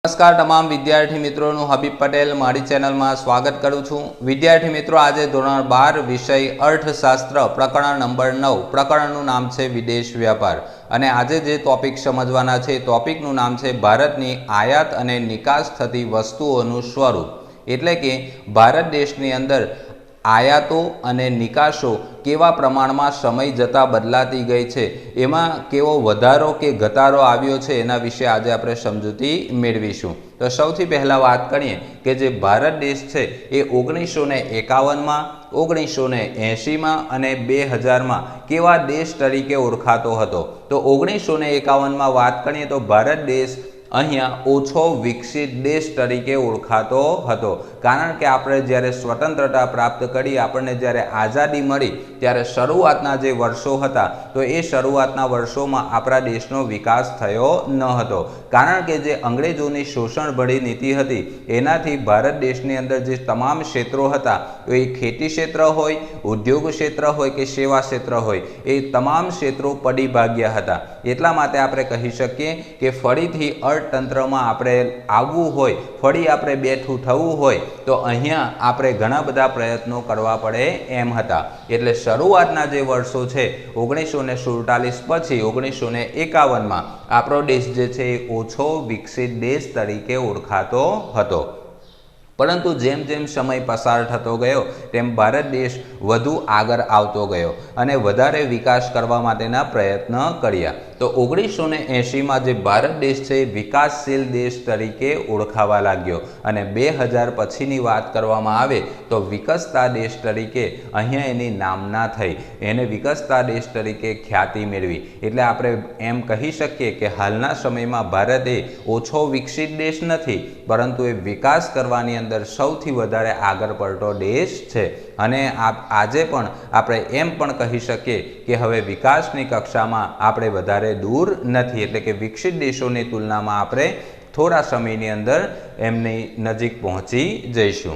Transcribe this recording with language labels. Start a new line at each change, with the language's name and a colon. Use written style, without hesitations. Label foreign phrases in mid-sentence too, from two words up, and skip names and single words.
Gujarati: નમસ્કાર તમામ વિદ્યાર્થી મિત્રો હબીબ પટેલ મારી ચેનલ માં સ્વાગત કરું છું। વિદ્યાર્થી મિત્રો આજ ધોરણ 12 વિષય અર્થશાસ્ત્ર પ્રકરણ નંબર 9 પ્રકરણનું નામ છે વિદેશ વ્યાપાર અને આજે જે ટોપિક સમજવાના છે ટોપિકનું નામ છે ભારતની આયાત અને નિકાસ થતી વસ્તુઓનું સ્વરૂપ એટલે કે ભારત દેશની અંદર આયાતો અને નિકાસો કેવા પ્રમાણ માં સમય જતા બદલાતી ગઈ છે એમાં કેવો વધારો કે ઘટાડો આવ્યો છે એના વિષે આજ આપણે સમજૂતી મેળવીશું। તો સૌથી પહેલા બાત કરીએ કે જે ભારત દેશ છે એ 1951 માં 1980 માં અને 2000 માં કેવા દેશ તરીકે ઓળખાતો હતો। તો 1951 માં બાત કરીએ તો ભારત દેશ અહીંયા ઓછો વિકસિત દેશ તરીકે ઓળખાતો હતો, કારણ કે આપણે જ્યારે સ્વતંત્રતા પ્રાપ્ત કરી આપણે જ્યારે આઝાદી મળી ત્યારે શરૂઆતના જે વર્ષો હતા તો એ શરૂઆતના વર્ષોમાં આપણા દેશનો વિકાસ થયો ન હતો, કારણ કે જે અંગ્રેજોની શોષણભરી નીતિ હતી એનાથી ભારત દેશની અંદર જે તમામ ક્ષેત્રો હતા તો એ ખેતી ક્ષેત્ર હોય, ઉદ્યોગ ક્ષેત્ર હોય કે સેવા ક્ષેત્ર હોય એ તમામ ક્ષેત્રો પડી ભાંગ્યા હતા। એટલા માટે આપણે કહી શકીએ કે ફરીથી અર્થતંત્ર માં આપણે આવવું હોય, ફરી આપણે બેઠું થવું હોય તો અહીંયા આપણે ઘણા બધા પ્રયત્નો કરવા પડે એમ હતા। એટલે શરૂઆતના જે વર્ષો છે 1947 પછી 1951 માં આપણો દેશ જે છે ઓછો વિકસિત દેશ તરીકે ઓળખાતો હતો। પરંતુ જેમ જેમ સમય પસાર થતો ગયો તેમ ભારત દેશ વધુ આગળ આવતો ગયો અને વધારે વિકાસ કરવા માટેના પ્રયત્ન કર્યા। તો 1980 માં જે ભારત દેશ છે વિકાસશીલ દેશ તરીકે ઓળખાવા લાગ્યો અને 2000 પછીની બાત કરવામાં આવે તો વિકસતા દેશ તરીકે અહીંયા એની નામના થઈ, એને વિકસતા દેશ તરીકે ખ્યાતિ મેળવી। એટલે આપણે એમ કહી શકીએ કે હાલના સમયમાં ભારત એ ઓછો વિકસિત દેશ નથી, પરંતુ એ વિકાસ કરવાની અંદર સૌથી વધારે આગળ પડતો દેશ છે। અને આજે પણ આપણે એમ પણ કહી શકીએ કે હવે વિકાસની કક્ષામાં આપણે વધારે દૂર નથી, એટલે કે વિકસિત દેશોની તુલનામાં આપણે થોડા સમયની અંદર એમની નજીક પહોંચી જઈશું।